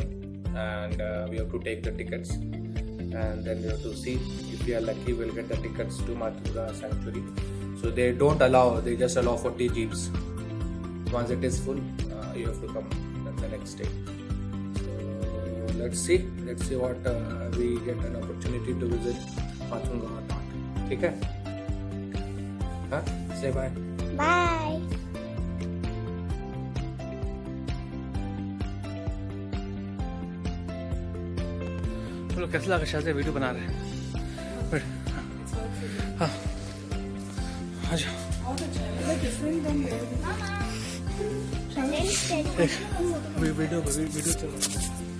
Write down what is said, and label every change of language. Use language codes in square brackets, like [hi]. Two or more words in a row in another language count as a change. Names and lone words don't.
[en] and we have to take the tickets, and then we have to see if we are lucky we'll get the tickets to Matunga Sanctuary. So they don't allow, they just allow 40 jeeps. Once it is full, you have to come the next day. So let's see what we get an opportunity to visit Matunga or not. [hi] ठीक है? हाँ? [en] Say bye. Bye. [hi] तो कैसा लगा? शायद वीडियो बना रहे हैं। हाँ, आ जाओ। वीडियो चल रहा है।